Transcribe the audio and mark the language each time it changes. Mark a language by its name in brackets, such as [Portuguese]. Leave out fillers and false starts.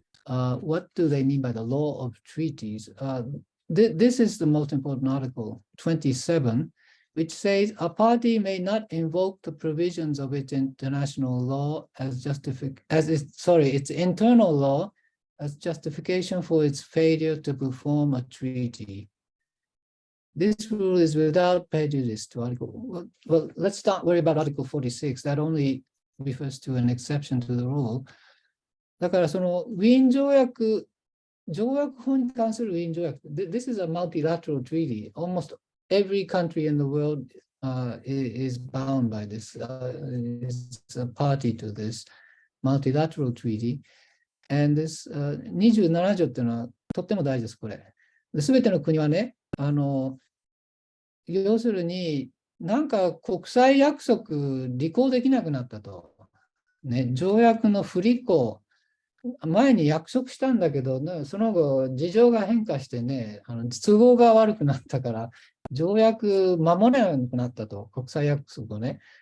[English] What do they mean by the law of treaties? This is the most important article, 27, which says a party may not invoke the provisions of its international law as its internal law as justification for its failure to perform a treaty. This rule is without prejudice to Article. Well, let's not worry about Article 46. That only refers to an exception to the rule. [Japanese] だからそのウィーン条約法に関するウィーン条約。 [English] This is a multilateral treaty. Almost every country in the world is bound by this, is a party to this multilateral treaty. And this [Japanese] 27条っていうのはとっても大事です、これ。すべての国はね、要するになんか国際約束履行できなくなったと。ね、条約の不履行。前に約束したんだけど、ね、その後事情が変化してね、都合が悪くなったから条約守れなくなったと、国際約束をね。